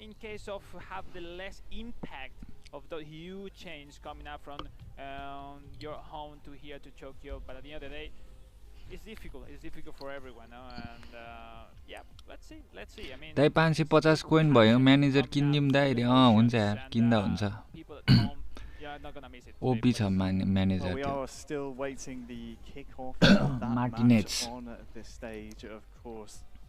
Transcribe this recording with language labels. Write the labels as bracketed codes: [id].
[en] In case of have the less impact of the huge change coming up from your home to here to Tokyo, but at the end of the day, it's difficult. It's difficult for everyone, no? And yeah, let's see. I mean, [ne] दाइ 550 coin भयो manager किन्दिम दाइ रे. हुन्छ यार किन्दा हुन्छ. OP छ manager. [en] We are still waiting the kickoff of that match on this stage, of course.